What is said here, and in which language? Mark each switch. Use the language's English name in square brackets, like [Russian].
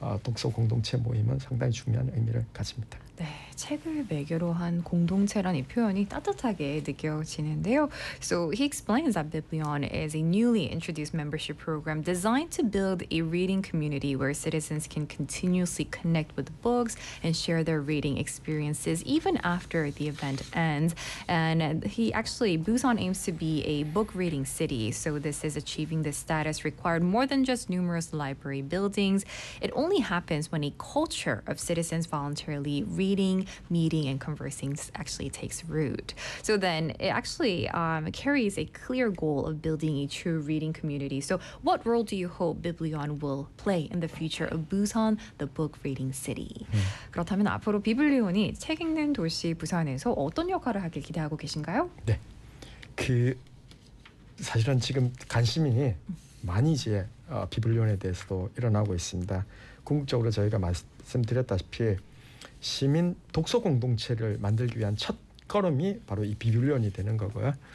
[Korean] 독서 공동체 모임은 상당히 중요한 의미를 가집니다. 책을 매개로 한 공동체라는 표현이 따뜻하게 느껴지는데요. [English] So he explains that Biblion is a newly introduced membership program designed to build a reading community where citizens can continuously connect with books and share their reading experiences even after the event ends. And he actually, Busan aims to be a book reading city. So this is achieving this status required more than just numerous library buildings. It only happens when a culture of citizens voluntarily reading, meeting and conversing actually takes root. So then it actually carries a clear goal of building a true reading community. So what role do you hope Biblion will play in the future of Busan, the book reading city? [Korean] 그렇다면 앞으로 비블리온이 책 읽는 도시 부산에서 어떤 역할을 하길 기대하고 계신가요? 네. 그 사실은 지금 관심이 많이 이제 비블리온에 대해서도 일어나고 있습니다. 궁극적으로 저희가 말씀드렸다시피 시민 독서 공동체를 만들기 위한 첫 걸음이 바로 이 비블리온이 되는 거고요.